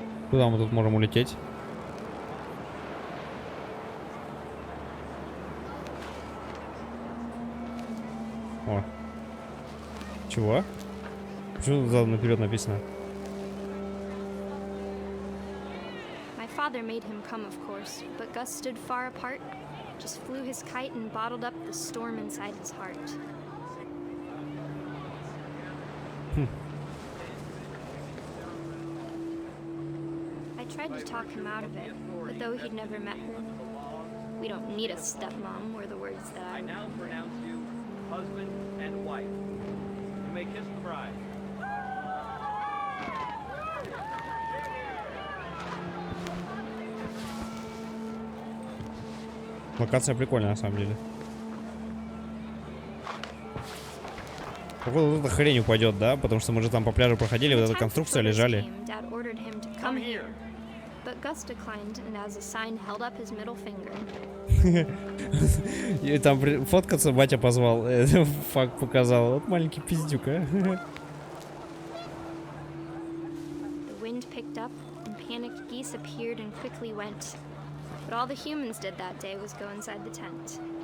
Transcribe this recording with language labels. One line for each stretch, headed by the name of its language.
Russian: Куда мы тут можем улететь? О. Чего? Почему тут задом наперед написано?
English: My father made him come, of course, but Gus stood far apart, just flew his kite and bottled up the storm inside his heart. I tried to talk him out of it, but though he'd never met her, we don't need a stepmom, were the words that I now pronounce you husband and wife. You may kiss the bride.
Russian: Локация прикольная на самом деле. Походу тут эта хрень упадет, да? Потому что мы же там по пляжу проходили, вот эта конструкция лежали.
English: Come here. But Gus declined, and as a sign held up his middle finger.
Russian: И там фоткаться батя позвал, факт показал. Вот маленький пиздюк, а.
English: The wind picked up, and panicked geese appeared and quickly went. But all the humans did that day was go inside the tent.